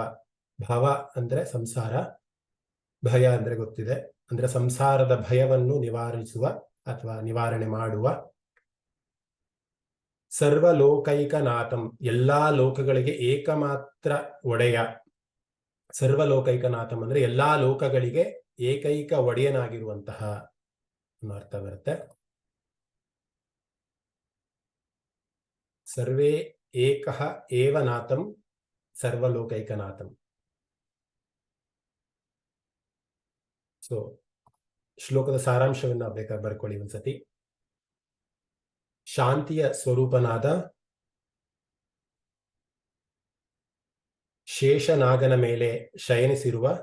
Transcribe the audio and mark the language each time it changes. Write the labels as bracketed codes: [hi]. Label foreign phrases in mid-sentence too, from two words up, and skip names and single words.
[kn] ಭವ ಅಂದ್ರೆ ಸಂಸಾರ, ಭಯ ಅಂದ್ರೆ ಗೊತ್ತಿದೆ, ಅಂದ್ರೆ ಸಂಸಾರದ ಭಯವನ್ನು ನಿವಾರಿಸುವ ಅಥವಾ ನಿವಾರಣೆ ಮಾಡುವ. ಸರ್ವಲೋಕೈಕನಾಥಂ ಎಲ್ಲಾ ಲೋಕಗಳಿಗೆ ಏಕಮಾತ್ರ ಒಡೆಯ. ಸರ್ವಲೋಕೈಕನಾಥಂ ಅಂದ್ರೆ ಎಲ್ಲಾ ಲೋಕಗಳಿಗೆ ಏಕೈಕ ಒಡೆಯನಾಗಿರುವಂತಹ ಅರ್ಥ ಬರುತ್ತೆ. [sa] सर्वे एकः एव नाथं सर्वलोकैकनाथं. [kn] ಸೊ ಶ್ಲೋಕದ ಸಾರಾಂಶವನ್ನ ಬೇಕಾದ್ರೆ ಬರ್ಕೊಳ್ಳಿ ಒಂದ್ಸತಿ. ಶಾಂತಿಯ ಸ್ವರೂಪನಾದ ಶೇಷನಾಗನ ಮೇಲೆ ಶಯನಿಸಿರುವ,